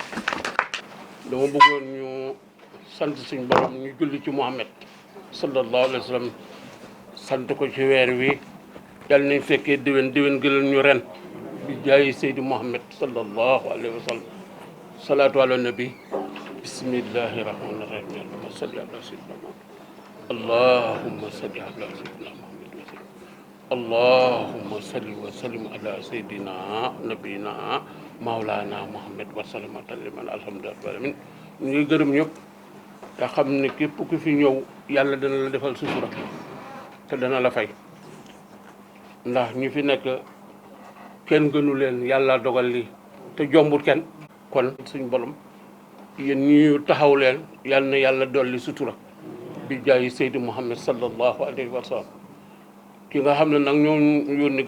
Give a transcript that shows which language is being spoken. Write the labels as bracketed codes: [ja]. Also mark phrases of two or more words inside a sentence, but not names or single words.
[wo] dama bëggoon ñu sant suñu borom ñu julli ci Muhammad [ar] صلى الله عليه وسلم [wo] sant ko ci weer wi yàlla nañ fekkee déwén gëlal ñu ren bi jaayi [ar] Seydi Muhammad صلى الله عليه وسلم صلاة على النبي بسم الله الرحمن الرحيم اللهم صل على سيدنا محمد اللهم صل على سيدنا محمد وسلم اللهم صل وسلم على سيدنا نبينا مولانا محمد وسلم تسليما الحمد لله العالمين [wo] ñu ngi gërëm ñëpp te xam ne képp ku fi ñëw yàlla dana la defal sutura te dana la fay ndax ñu fi nekk kenn gënu leen yàlla dogal li te jombul kenn kon suñ borom yéen ñu taxaw leen yal na yàlla dolli sutura bi jaayi Seydi Muhammad [ar] صلى الله عليه وسلم [wo] ki nga xam ne nag ñoo yónni